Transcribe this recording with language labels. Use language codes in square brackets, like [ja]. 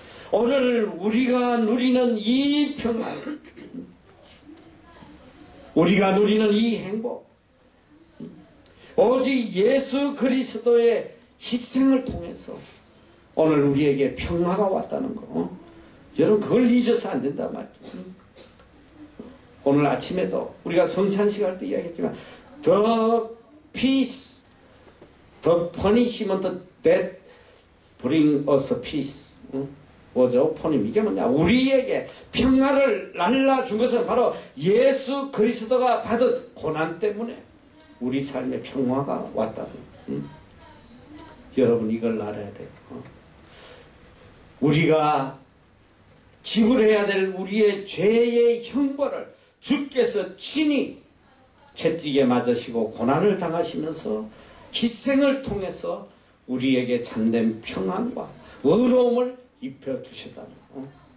[ko] 오늘 우리가 누리는 이 평안, 우리가 누리는 이 행복, 오직 예수 그리스도의 희생을 통해서 오늘 우리에게 평화가 왔다는 거. 여러분 그걸 잊어서 안 된단 말이죠. 오늘 아침에도 우리가 성찬식 할 때 이야기했지만 [en] The peace, the punishment that bring us peace was upon him. [ko] 이게 뭐냐? 우리에게 평화를 날라준 것은 바로 예수 그리스도가 받은 고난 때문에 우리 삶에 평화가 왔다는 여러분 이걸 알아야 돼요. 우리가 지불해야 될 우리의 죄의 형벌을 주께서 친히 채찍에 맞으시고 고난을 당하시면서 희생을 통해서 우리에게 참된 평안과 의로움을 입혀주셨다는 거.